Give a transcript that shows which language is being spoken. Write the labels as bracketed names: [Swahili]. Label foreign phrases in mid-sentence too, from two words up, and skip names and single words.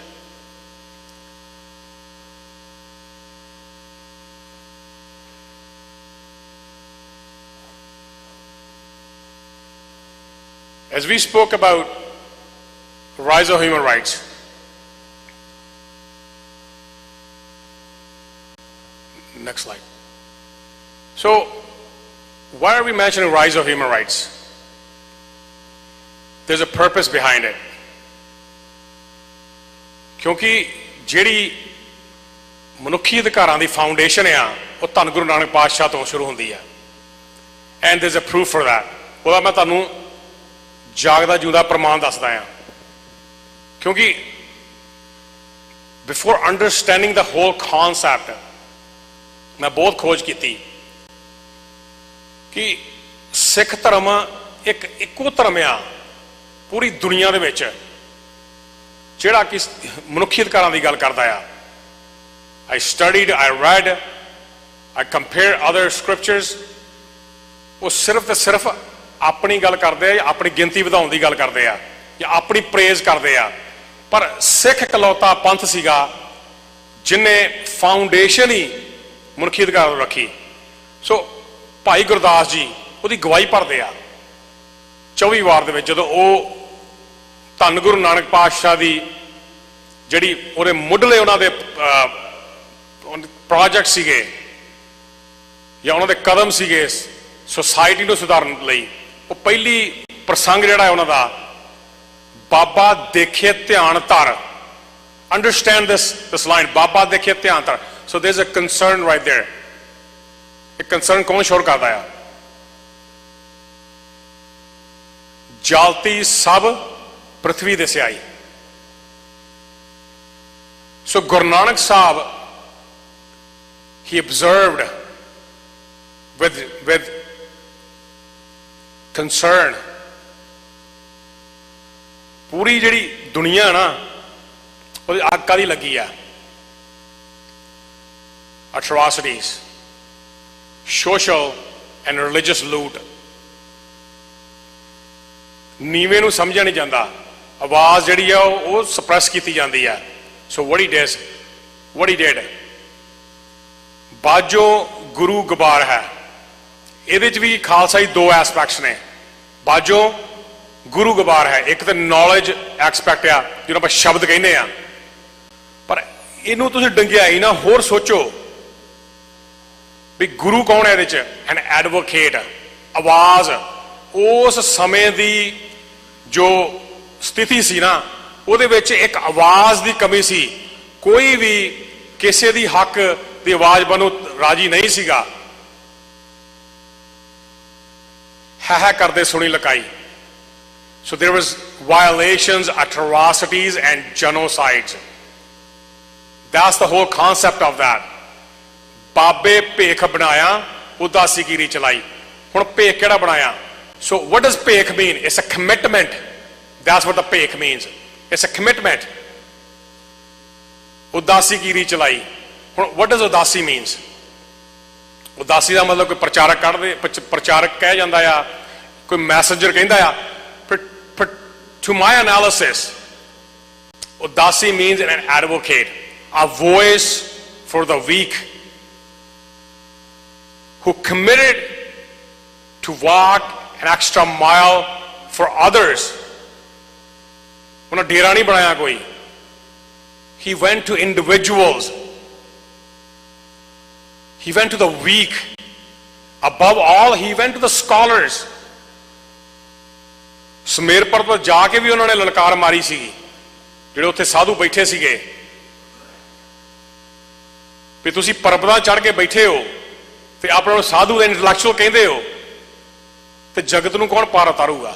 [English] As we spoke about the rise of human rights, next slide. So, why are we mentioning rise of human rights? There's a purpose behind it. [Punjabi] क्योंकि ਜਿਹੜੀ ਮਨੁੱਖੀ ਅਧਿਕਾਰਾਂ ਦੀ ਫਾਊਂਡੇਸ਼ਨ ਆ ਉਹ ਧੰਨ ਗੁਰੂ ਨਾਨਕ ਪਾਤਸ਼ਾਹ ਤੋਂ ਸ਼ੁਰੂ ਹੁੰਦੀ ਆ. [English] And there's a proof for that. [Punjabi] ਉਹਦਾ ਮੈਂ ਤੁਹਾਨੂੰ ਜਾਗਦਾ ਜਿਉਂਦਾ ਪ੍ਰਮਾਣ ਦੱਸਦਾ ਆ. ਕਿਉਂਕਿ [English] before understanding [Punjabi] ਦਾ [English] whole concept [Punjabi] ਮੈਂ ਬਹੁਤ ਖੋਜ ਕੀਤੀ ਕਿ ਸਿੱਖ ਧਰਮ ਇੱਕੋ ਧਰਮ ਆ ਪੂਰੀ ਦੁਨੀਆ ਦੇ ਵਿੱਚ ਜਿਹੜਾ ਕਿ ਮਨੁੱਖੀ ਅਧਿਕਾਰਾਂ ਦੀ ਗੱਲ ਕਰਦਾ ਆ. [English] I studied, I read, I compared other scriptures. [Punjabi] ਉਹ ਸਿਰਫ ਤੇ ਸਿਰਫ ਆਪਣੀ ਗੱਲ ਕਰਦੇ ਆ ਜਾਂ ਆਪਣੀ ਗਿਣਤੀ ਵਧਾਉਣ ਦੀ ਗੱਲ ਕਰਦੇ ਆ ਜਾਂ ਆਪਣੀ ਪ੍ਰੇਜ਼ ਕਰਦੇ ਆ. ਪਰ ਸਿੱਖ ਇਕਲੌਤਾ ਪੰਥ ਸੀਗਾ ਜਿਨੇ ਫਾਊਂਡੇਸ਼ਨ ਹੀ ਮਨੁੱਖੀ ਅਧਿਕਾਰ ਨੂੰ ਰੱਖੀ. ਸੋ ਭਾਈ ਗੁਰਦਾਸ ਜੀ ਉਹਦੀ ਗਵਾਹੀ ਭਰਦੇ ਆ 24 ਵਾਰ ਦੇ ਵਿੱਚ ਜਦੋਂ ਉਹ ਧੰਨ ਗੁਰੂ ਨਾਨਕ ਪਾਤਸ਼ਾਹ ਦੀ ਜਿਹੜੀ ਉਹਦੇ ਮੁੱਢਲੇ ਉਹਨਾਂ ਦੇ ਪ੍ਰੋਜੈਕਟ ਸੀਗੇ ਜਾਂ ਉਹਨਾਂ ਦੇ ਕਦਮ ਸੀਗੇ ਸੁਸਾਇਟੀ ਨੂੰ ਸੁਧਾਰਨ ਲਈ. ਉਹ ਪਹਿਲੀ ਪ੍ਰਸੰਗ ਜਿਹੜਾ ਹੈ ਉਹਨਾਂ ਦਾ ਬਾਬਾ ਦੇਖੇ ਧਿਆਨ ਧਰ. [English] ਅੰਡਰਸਟੈਂਡ this line, [Punjabi] ਬਾਬਾ ਦੇਖੇ ਧਿਆਨ ਧਰ. [English] So there's a concern right there. [Punjabi] ਇਹ concern ਕੌਣ ਸ਼ੋਰ ਕਰਦਾ ਆ? ਜਾਲਤੀ ਸਭ ਪ੍ਰithvi ਦੇ ਸਿਆਈ. [English] So Guru Nanak Sahib, he observed with concern [Punjabi] ਪੂਰੀ ਜਿਹੜੀ ਦੁਨੀਆ ਨਾ ਉਹਦੀ ਅੱਗ ਕਾਹਦੀ ਲੱਗੀ ਆ. [English] atrocities, social and religious loot. [Punjabi] ਨੀਵੇਂ ਨੂੰ ਸਮਝਿਆ ਨਹੀਂ ਜਾਂਦਾ. ਆਵਾਜ਼ ਜਿਹੜੀ ਆ ਉਹ ਸਪਰੈਸ ਕੀਤੀ ਜਾਂਦੀ ਆ. [English] So what he did, [Punjabi] ਬਾਜੋ ਗੁਰੂ ਗਵਾਰ ਹੈ. ਇਹਦੇ ਚ ਵੀ ਖਾਲਸਾ ਜੀ ਦੋ ਐਸਪੈਕਟਸ ਨੇ. ਬਾਜੋ ਗੁਰੂ ਗਵਾਰ ਹੈ. ਇੱਕ ਤਾਂ [English] knowledge aspect [Punjabi] ਆ ਜਿਹਨੂੰ ਆਪਾਂ ਸ਼ਬਦ ਕਹਿੰਦੇ ਆ. ਪਰ ਇਹਨੂੰ ਤੁਸੀਂ ਡੰਗਿਆਈ ਨਾ ਹੋਰ ਸੋਚੋ ਵੀ ਗੁਰੂ ਕੌਣ ਹੈ ਇਹਦੇ ਚ? [English] an advocate, ਆਵਾਜ਼। [Punjabi] ਉਸ ਸਮੇਂ ਦੀ ਜੋ ਸਥਿਤੀ ਸੀ ਨਾ, ਉਹਦੇ ਵਿੱਚ ਇੱਕ ਆਵਾਜ਼ ਦੀ ਕਮੀ ਸੀ। ਕੋਈ ਵੀ ਕਿਸੇ ਦੀ ਹੱਕ ਦੀ ਆਵਾਜ਼ ਬਣੋ ਰਾਜੀ ਨਹੀਂ ਸੀਗਾ। ਹੈ ਕਰਦੇ ਸੁਣੀ ਲਕਾਈ। [English] So there was violations, atrocities and genocides. That's the whole concept of that. [Punjabi] ਬਾਬੇ ਭੇਖ ਬਣਾਇਆ, ਉਦਾਸੀਗੀਰੀ ਚਲਾਈ। ਹੁਣ ਭੇਖ ਕਿਹੜਾ ਬਣਾਇਆ? [English] So what does ਭੇਖ mean? It's a commitment. That's what the ਭੇਖ means. It's a commitment. [Punjabi] ਉਦਾਸੀਗੀਰੀ ਚਲਾਈ। ਹੁਣ [English] what does ਉਦਾਸੀ means? [Punjabi] ਉਦਾਸੀ ਦਾ ਮਤਲਬ ਕੋਈ ਪ੍ਰਚਾਰਕ ਕਹਿ ਜਾਂਦਾ ਆ, ਕੋਈ ਮੈਸੇਂਜਰ ਕਹਿੰਦਾ ਆ। [English] To my analysis, udasi means an advocate, a voice for the weak, who committed to walk an extra mile for others. [Punjabi] ਉਨ੍ਹਾਂ ਡੇਰਾ ਨਹੀਂ ਬਣਾਇਆ ਕੋਈ. [English] He went to individuals. He went to the weak. Above all, he went to the scholars. [Punjabi] ਸਮੇਰ ਪਰਬਤ ਜਾ ਕੇ ਵੀ ਉਹਨਾਂ ਨੇ ਲਲਕਾਰ ਮਾਰੀ ਸੀਗੀ, ਜਿਹੜੇ ਉੱਥੇ ਸਾਧੂ ਬੈਠੇ ਸੀਗੇ, ਵੀ ਤੁਸੀਂ ਪਰਬਤਾਂ ਚੜ੍ਹ ਕੇ ਬੈਠੇ ਹੋ ਤੇ ਆਪਣੇ ਨੂੰ ਸਾਧੂ ਦੇ ਇੰਟੈਲੈਕਚੁਅਲ ਕਹਿੰਦੇ ਹੋ, ਤੇ ਜਗਤ ਨੂੰ ਕੌਣ ਪਾਰ ਉਤਾਰੂਗਾ?